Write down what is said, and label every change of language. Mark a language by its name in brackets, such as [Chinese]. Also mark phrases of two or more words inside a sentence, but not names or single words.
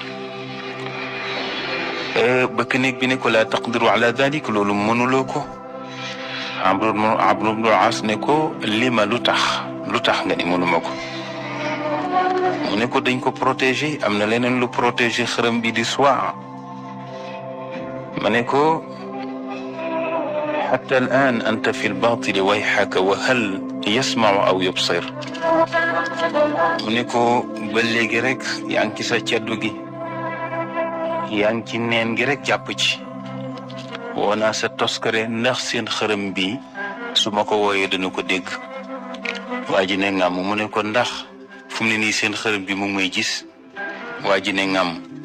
[Wolof] bëkk néeg bi ne ko [Arabic] لا تقدر على ذلك [Wolof] loolu mënuloo ko Amr ibn al-As ne ko lima lu tax nga ni mënuma ko mu ne ko dañ ko protéger am na leneen lu protéger xërëm bi di Suwaa ma ne ko [Arabic] حتى الآن أنت في الباطل ويحك وهل يسمع أو يبصر [Wolof] mu ne ko ba léegi rek yaa ngi ci sa caddu gi yaa ngi ci neen gi rek jàpp ci woo naa sa toskare ndax seen xërëm bi su ma ko wooyee dana ko dégg waa ji ne ngam mu ne ko ndax fu mu ne nii seen xërëm bi mu ngi may gis waa ji ne ngam